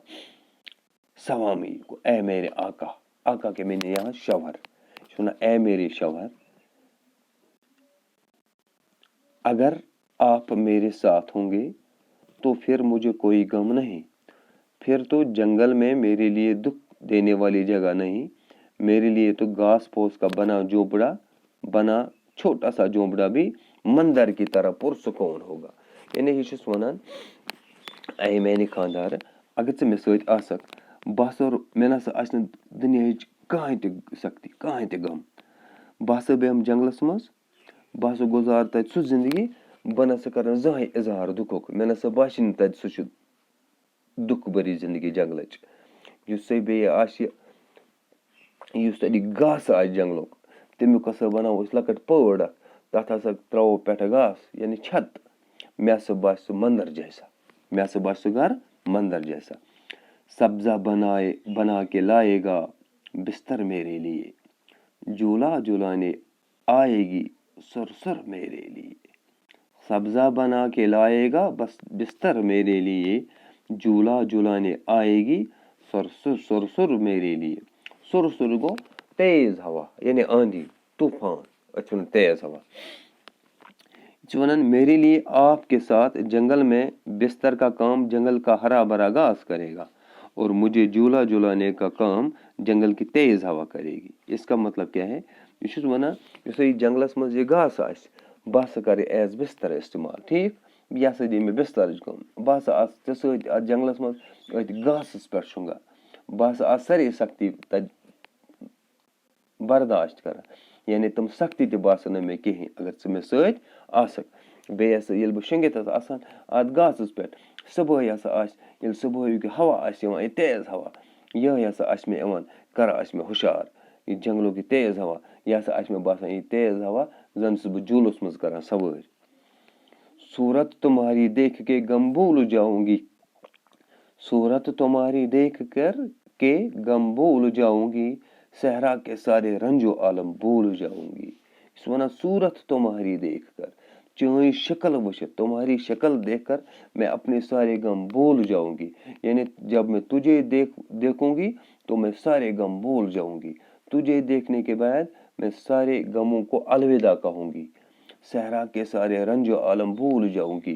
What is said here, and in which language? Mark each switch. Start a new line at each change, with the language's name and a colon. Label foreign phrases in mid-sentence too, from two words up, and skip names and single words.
Hindi: सवामी को ऐ मेरे आका, आका के मैंने यहाँ शौहर सुना, ऐ मेरे शौहर अगर आप मेरे साथ होंगे तो फिर मुझे कोई गम नहीं, फिर तो जंगल में मेरे लिए दुख देने वाली जगह नहीं, मेरे लिए तो घास फूस का बना झोपड़ा बना छोटा सा झोपड़ा भी मंदिर की तरह पुरसुकून होगा।
Kashmiri: यानी यह वन ऐ मैंने खानदार अगर मे सत आसक बह हसा मे ना दुनिया कहें ते सख्ती कहें ते गम बह हसा बेहम जंगलस मज, बह हसा गुजार तत सु जिंदगी बह नसा कर जहें इजहार दुखुक, मे नसा बासी तत सु दुख भरी जिंदगी जंगलच। युस बे आसि युस तत घास आसि जंगलुक तमियुक हसा बनावो अस लकट पौड़ अख, तथ हसा त्रावो पेठ घास यानी छत, मे हसा बासि सु मंदिर जैसा, मे हसा बासि सु घर मंदिर जैसा।
Hindi: सब्जा बना के लाएगा बिस्तर मेरे लिए, झूला झुलाने आएगी सुरसुर मेरे लिए। सब्जा बना के लाएगा बस बिस्तर मेरे लिए, झूला झुलाने आएगी सुरसुर सुरसुर मेरे लिए।
Kashmiri: सुरसुर गो तेज हवा यानी आंधी तूफान, अच्छा तेज हवा।
Hindi: मेरे लिए आपके साथ जंगल में बिस्तर का काम जंगल का हरा भरा घास करेगा, और मुझे झूला झुलाने का काम जंगल की तेज हवा करेगी। इसका मतलब क्या है?
Kashmiri: ये जंगलस मज ये घास आस, बह हसा कर एज बिस्तर इस्तेमाल, ठीक यह हसा दी मे बिस्तर काम, बह हसा आ जंगलस मज घासस पे शुंगा, बह हसा सारी सख्ती तत बर्दाश्त कर, यानी तम सख्ती ते बासन मे कहें अगर ज मे सत आसक। बे हसा येल बह शुंगित आसान अत घासस पे, सुबह हसा आस येल सुबह हवा आस यिवान, ये तेज हवा, यह हसा आस मे यिवान कर आस मे हुशार,
Hindi: ये जंगलों की तेज हवा,
Kashmiri: यह हसा आस मे बासान ये तेज हवा जन बह झूलस मज कर सवार।
Hindi: सूरत तुम्हारी देख के गम भूल जाऊंगी, सूरत तुम्हारी देख कर के गम भूल जाऊंगी, सहरा के सारे रंजो आलम भूल जाऊंगी।
Kashmiri: इस वना
Hindi: सूरत तुम्हारी देखकर,
Kashmiri: चुनी शक्ल वुचित,
Hindi: तुम्हारी शक्ल देखकर मैं अपने सारे गम भूल जाऊंगी, यानी जब मैं तुझे देखूंगी तो मैं सारे गम भूल जाऊंगी, तुझे देखने के बाद मैं सारे गमों को अलविदा कहूंगी, सहरा के सारे रंजो आलम भूल जाऊंगी।